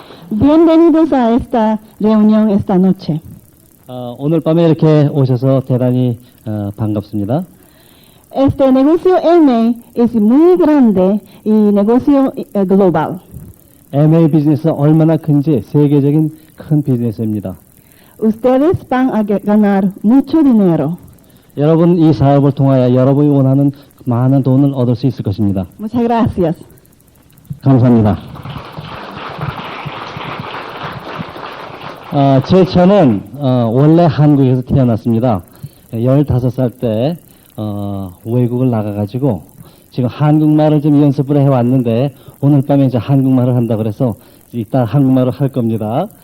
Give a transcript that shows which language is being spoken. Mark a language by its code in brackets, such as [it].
[es] Bienvenidos a esta reunión esta noche. [ko] 오늘 밤에 이렇게 오셔서 대단히 반갑습니다. [es] Este negocio MA es muy grande y negocio global. [ko] MA 비즈니스 얼마나 큰지 세계적인 큰 비즈니스입니다. [es] Ustedes van a ganar mucho dinero. [ko] 여러분 이 사업을 통하여 여러분이 원하는 많은 돈을 얻을 수 있을 것입니다. [es] Muchas gracias. [ko] 감사합니다. 제 처는 원래 한국에서 태어났습니다. 15살 때 외국을 나가가지고 지금 한국말을 좀 연습을 해왔는데 오늘 밤에 이제 한국말을 한다 그래서 이따 한국말을 할 겁니다.